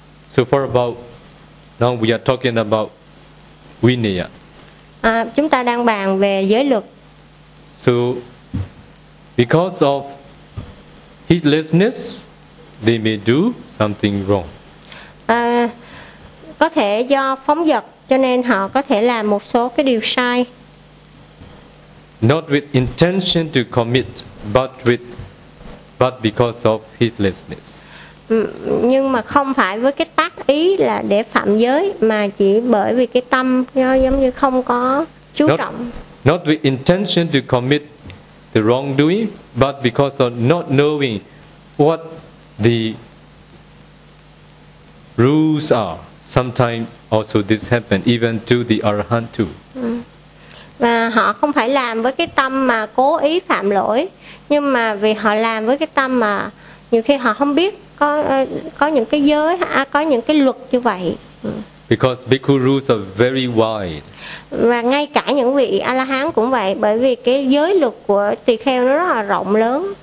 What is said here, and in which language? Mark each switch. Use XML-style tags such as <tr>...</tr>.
<en>So far about now we are talking about vinaya.</en> <vi>Chúng ta đang bàn về giới luật.</vi> <en>So because of heedlessness, they may do something wrong.</en> <vi>Có thể do phóng dật, cho nên họ có thể làm một số cái điều sai.</vi> <en>Not with intention to commit, but because of heedlessness.</en> <vi>Nhưng mà không phải với cái tác ý là để phạm giới, mà chỉ bởi vì cái tâm giống như không có chú trọng.</vi> <en>Not with intention to commit the wrongdoing, but because of not knowing what the rules are, sometimes also this happens even to the arahant too.</en> <vi>Và họ không phải làm với cái tâm mà cố ý phạm lỗi, nhưng mà vì họ làm với cái tâm mà nhiều khi họ không biết có những cái giới, có những cái luật như vậy.</vi> <en>Because bhikkhu rules are very wide.</en> <vi>Và ngay cả những vị A-la-hán cũng vậy, bởi vì cái giới luật của tỳ kheo nó rất là rộng lớn.</vi>